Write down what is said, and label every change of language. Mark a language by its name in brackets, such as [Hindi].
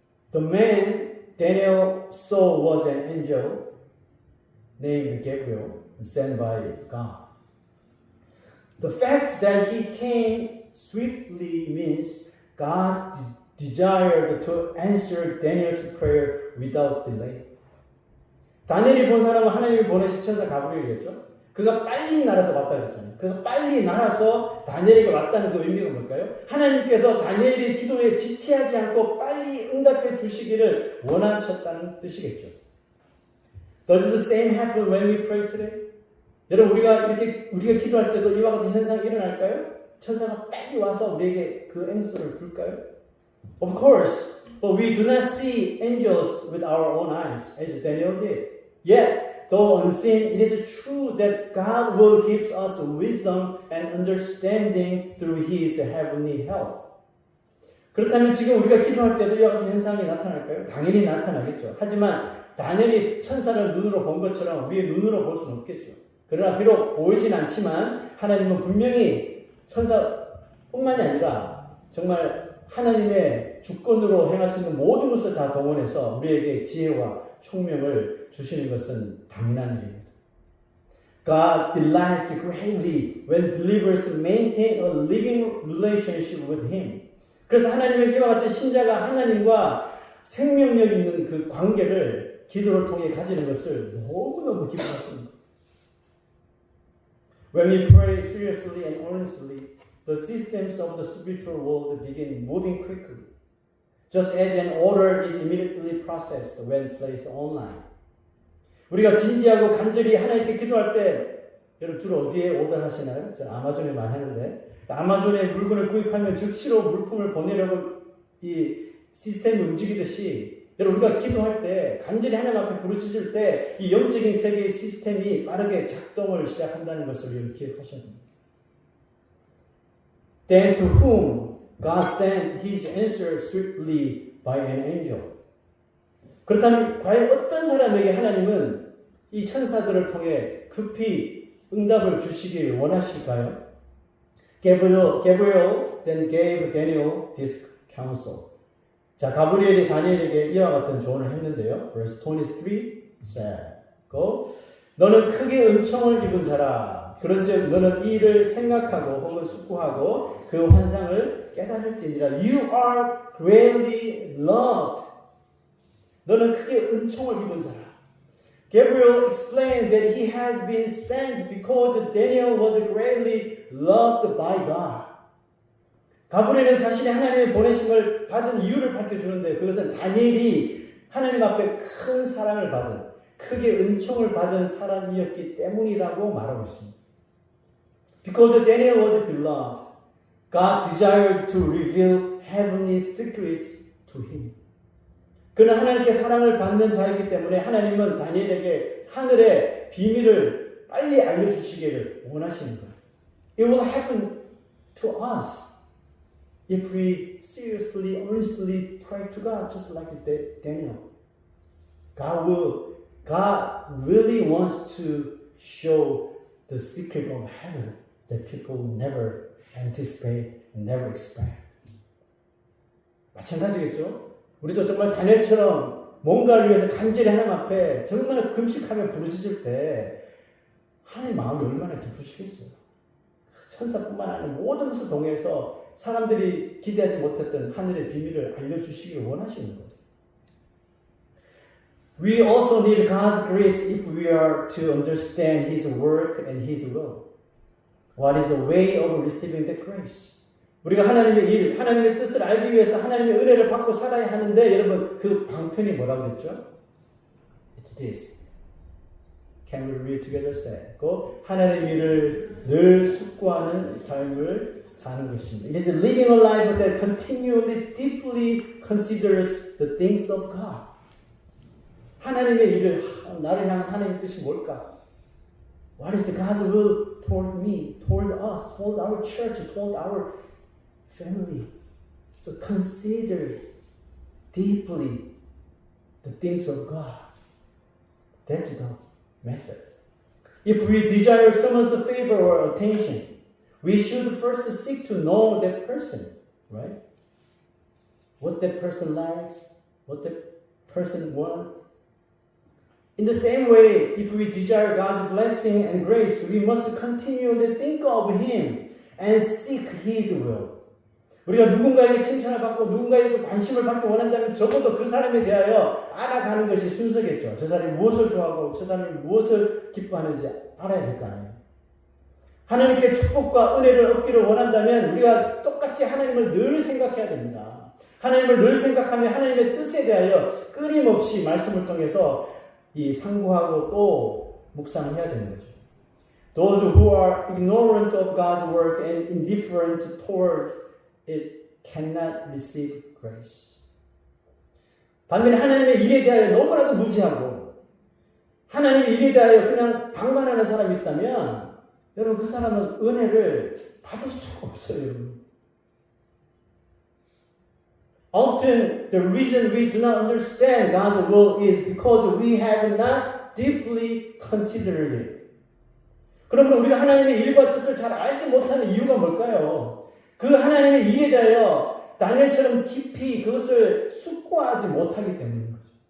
[English] The man Daniel saw was an angel named Gabriel, sent by God. The fact that he came swiftly means God desired to answer Daniel's prayer without delay. [Korean] 다니엘이 본 사람은 하나님이 보내신 천사 가브리엘이었죠. 그가 빨리 날아서 왔다 그랬잖아요. 그가 빨리 날아서 다니엘에게 왔다는 그 의미가 뭘까요? 하나님께서 다니엘이 기도에 지체하지 않고 빨리 응답해 주시기를 원하셨다는 뜻이겠죠. [English] Does the same happen when we pray today? [Korean] 여러분 우리가 기도할 때도 이와 같은 현상이 일어날까요? 천사가 빨리 와서 우리에게 그 앵소를 줄까요? [English] Of course, but we do not see angels with our own eyes, as Daniel did. Yet, though unseen, it is true that God will give us wisdom and understanding through His heavenly help. [Korean] 그렇다면 지금 우리가 기도할 때도 이와 같은 현상이 나타날까요? 당연히 나타나겠죠. 하지만 당연히 천사를 눈으로 본 것처럼 우리의 눈으로 볼 수는 없겠죠. 그러나 비록 보이진 않지만 하나님은 분명히 천사뿐만이 아니라 정말 하나님의 주권으로 행할 수 있는 모든 것을 다 동원해서 우리에게 지혜와 총명을 주시는 것은 당연한 일입니다. [English] God delights greatly when believers maintain a living relationship with Him. [Korean] 그래서 하나님의 이와 같이 신자가 하나님과 생명력 있는 그 관계를 기도를 통해 가지는 것을 너무너무 기뻐하십니다. [English] When we pray seriously and earnestly, the systems of the spiritual world begin moving quickly, just as an order is immediately processed when placed online. [Korean] 우리가 진지하고 간절히 하나님께 기도할 때 여러분 주로 어디에 오더하시나요? 저는 아마존에 많이 하는데 아마존에 물건을 구입하면 즉시로 물품을 보내려고 이 시스템이 움직이듯이 여러분 우리가 기도할 때 간절히 하나님 앞에 부르짖을 때 이 영적인 세계의 시스템이 빠르게 작동을 시작한다는 것을 여러분 기억하셔야 됩니다. [English] Then to whom God sent His answer swiftly by an angel. [Korean] 그렇다면 과연 어떤 사람에게 하나님은 이 천사들을 통해 급히 응답을 주시길 원하실까요? [English] Gabriel then gave Daniel this counsel. [Korean] 자, 가브리엘이 다니엘에게 이와 같은 조언을 했는데요. [English] Verse 23 said, Go. [Korean] 너는 크게 은총을 입은 자라. 그런즉 너는 이 일을 생각하고 혹은 숙고하고 그 환상을 깨달을지니라. [English] You are greatly loved. [Korean] 너는 크게 은총을 입은 자라. [English] Gabriel explained that he had been sent because Daniel was greatly loved by God. [Korean] 가브리엘은 자신이 하나님의 보내심을 받은 이유를 밝혀주는데 그것은 다니엘이 하나님 앞에 큰 사랑을 받은 크게 은총을 받은 사람이었기 때문이라고 말하고 있습니다. [English] Because Daniel was beloved, God desired to reveal heavenly secrets to him. [Korean] 그는 하나님께 사랑을 받는 자였기 때문에 하나님은 다니엘에게 하늘의 비밀을 빨리 알려주시기를 원하시는 거예요. [English] It will happen to us if we seriously, earnestly pray to God, just like Daniel. God really wants to show the secret of heaven that people never anticipate and never expect. [Korean] 마찬가지겠죠? 우리도 정말 다니엘처럼 뭔가를 위해서 간절히 하나님 앞에 정말 금식하며 부르짖을 때 하나님 마음이 얼마나 기쁘시겠어요. 천사뿐만 아니라 모든 것을 통해서 사람들이 기대하지 못했던 하늘의 비밀을 알려주시길 원하시는 거예요. [English] We also need God's grace if we are to understand His work and His will. What is the way of receiving that grace? [Korean] 우리가 하나님의 일, 하나님의 뜻을 알기 위해서 하나님의 은혜를 받고 살아야 하는데 여러분 그 방편이 뭐라고 그랬죠? [English] It's this. Can we read together? Say. [Korean] 하나님의 일을 늘 숙고하는 삶을 사는 것입니다. [English] It is living a life that continually, deeply considers the things of God. [Korean] 하나님의 일을 나를 향한 하나님의 뜻이 뭘까? [English] What is God's will toward me, toward us, toward our church, toward our family? So consider deeply the things of God. That's the method. If we desire someone's favor or attention, we should first seek to know that person, right? What that person likes, what that person wants. In the same way, if we desire God's blessing and grace, we must continually think of Him and seek His will. [Korean] 우리가 누군가에게 칭찬을 받고 누군가에게 관심을 받기 원한다면 적어도 그 사람에 대하여 알아가는 것이 순서겠죠. 저 사람이 무엇을 좋아하고 저 사람이 무엇을 기뻐하는지 알아야 될 거 아니에요. 하나님께 축복과 은혜를 얻기를 원한다면 우리가 똑같이 하나님을 늘 생각해야 됩니다. 하나님을 늘 생각하며 하나님의 뜻에 대하여 끊임없이 말씀을 통해서 이 상고하고 또 묵상을 해야 되는 거죠. [English] Those who are ignorant of God's work and indifferent toward it cannot receive grace. [Korean] 반면에 하나님의 일에 대하여 너무나도 무지하고 하나님의 일에 대하여 그냥 방관하는 사람이 있다면 여러분 그 사람은 은혜를 받을 수가 없어요. [English] Often the reason we do not understand God's will is because we have not deeply considered it. [Korean] 그러면 우리가 하나님의 일과 뜻을 잘 알지 못하는 이유가 뭘까요? 그 하나님의 일에 대하여 다니엘처럼 깊이 그것을 숙고하지 못하기 때문인 거죠.